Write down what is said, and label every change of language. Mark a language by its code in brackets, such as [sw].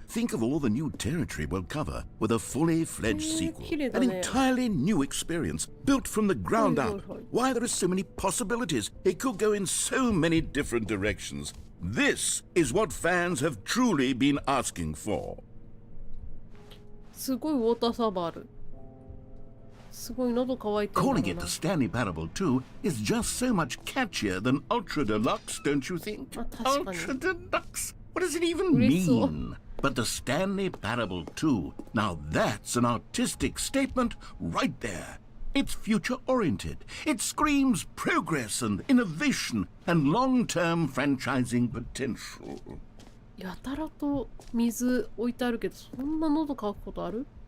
[en] Think of all the new territory we'll cover with a fully fledged sequel. An entirely new experience, built from the ground up. Why, there are so many possibilities. It could go in so many different directions. This is what fans have truly been asking for. [ja] すごいウォーターサーバーある。すごい喉乾いてるんだろうな。 [en] Calling it the Stanley Parable 2 is just so much catchier than Ultra Deluxe, don't you think? Ultra Deluxe? What does it even mean? But the Stanley Parable 2, now that's an artistic statement right there. It's future-oriented. It screams progress and innovation and long-term franchising potential. [ja] やたらと水置いてあるけど、そんな喉乾くことある？